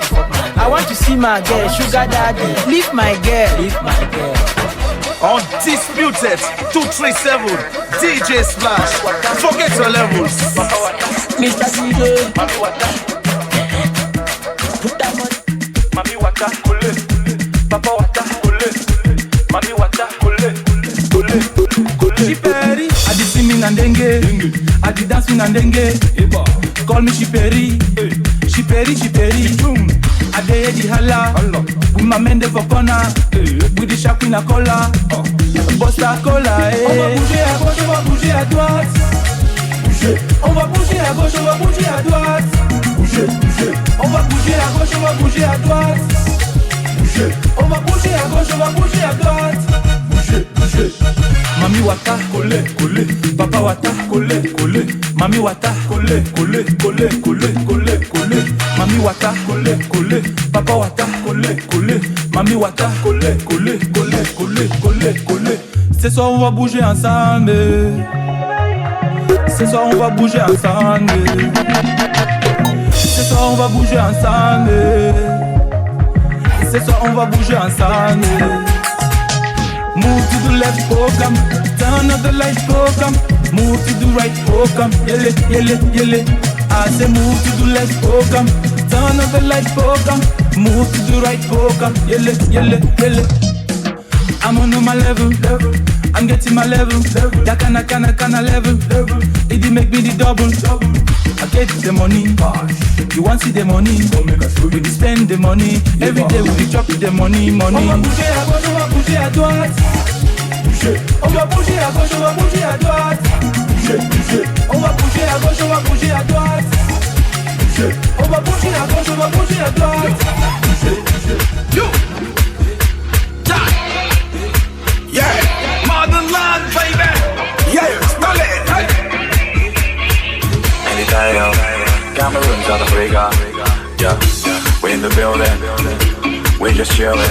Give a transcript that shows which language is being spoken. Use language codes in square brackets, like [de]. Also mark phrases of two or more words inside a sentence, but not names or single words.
[en] I want to see my girl. Sugar daddy, leave my girl. Undisputed 237 DJ Splash. Forget your levels. Mr. DJ. Put that money. Mami wata kole. Papa wata kole. Mami wata kole. She Perry, I did singing and dengue, I did dancing and dengue. Call me she Perry, she Perry, she Perry. I did the hala, with my men there for corner, with the sharp in a collar, Bosta cola. [fr] On va bouger à gauche, on va bouger à droite. Bouger. On va bouger à gauche, on va bouger à droite. Bouger, bouger. On va bouger à gauche, on va bouger à droite. Bouger. On va bouger à gauche, on va bouger à droite. Bouger, bouger. [en] Mami wata kole kole, papa wata kole kole, mami wata kole kole kole kole kole kole, mami wata kole kole, papa wata kole kole, mami wata kole kole kole kole kole kole. [fr] Ce soir on va bouger ensemble. Ce soir on va bouger ensemble. Ce soir on va bouger ensemble. Ce soir on va bouger ensemble. [en] Move to the left, oh come. Turn up the light, oh come. Move to the right, oh come. Yele, yele, yele. I say move to the left, oh come. Turn up the light, oh come. Move to the right, oh come. Yele, yele, yele. I'm on my level. I'm getting my level. That kinda level. It make me the double. I get the money. You want see the money? We spend the money. Every day we chop the money. [fr] On va bouger à gauche, on va bouger à droite. On va bouger à gauche, on va bouger à droite. On va bouger à gauche, on va bouger à droite. On va bouger à gauche, on va bouger à droite. [en] Yo! Yeah! Motherland, baby! Yeah! Stole it! Hey! Anytime, Cameroon, South Africa. Yeah, we in the building. We just chillin'.